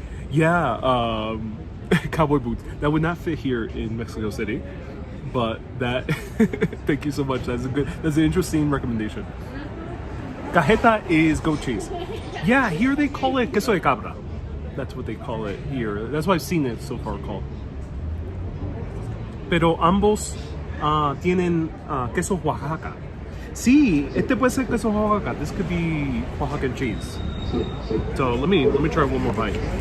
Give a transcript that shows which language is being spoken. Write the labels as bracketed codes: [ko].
[en] Yeah, cowboy boots. That would not fit here in Mexico City, but that. Thank you so much. That's an interesting recommendation. Cajeta is goat cheese. Yeah, here they call it [es] queso de cabra. [en] That's what they call it here. That's what I've seen it so far called. [es] Pero ambos tienen queso Oaxaca. Sí, este puede ser queso Oaxaca. [en] This could be Oaxacan cheese. So let me try one more bite.